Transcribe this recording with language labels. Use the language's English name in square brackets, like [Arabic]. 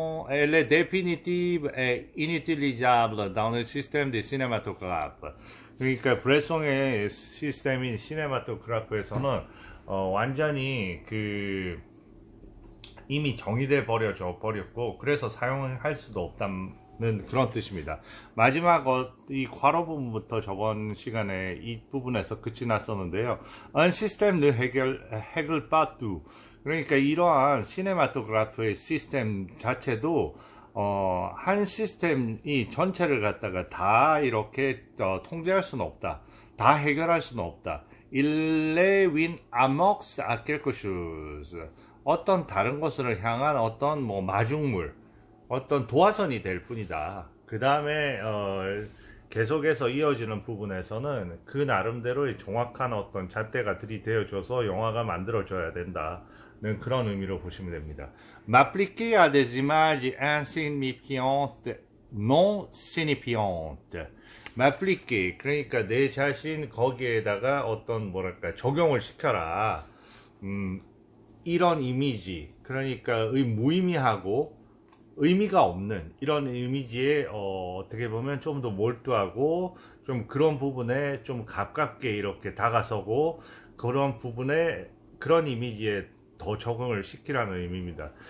[French] Elle est définitive et inutilisable dans le système des cinématographes. [Korean] 그러니까 브레송의 시스템인 시네마토그래프에서는 완전히 이미 정의돼 버렸고 그래서 사용할 수도 없다는 그런 뜻입니다. 마지막 이 괄호 부분부터 저번 시간에 이 부분에서 끝이 났었는데요. [French] Un système ne règle pas tout. [Korean] 그러니까 이러한 시네마토그래프의 시스템 자체도 한 시스템이 전체를 갖다가 다 이렇게 통제할 수는 없다. 다 해결할 수는 없다. [French] Il est une amorce à quelque chose. [Korean] 어떤 다른 것을 향한 어떤 마중물, 어떤 도화선이 될 뿐이다. 그 다음에 계속해서 이어지는 부분에서는 그 나름대로의 정확한 어떤 잣대가 들이대어줘서 영화가 만들어져야 된다는 그런 의미로 보시면 됩니다. [French] M'appliquer à des images insignifiantes, non signifiantes. M'appliquer, [Korean] 그러니까 내 자신 거기에다가 어떤 적용을 시켜라. 이런 이미지, 그러니까 무의미하고 의미가 없는 이런 이미지에 어떻게 보면 좀 더 몰두하고 좀 그런 부분에 좀 가깝게 이렇게 다가서고 그런 부분에 그런 이미지에 더 적응을 시키라는 의미입니다.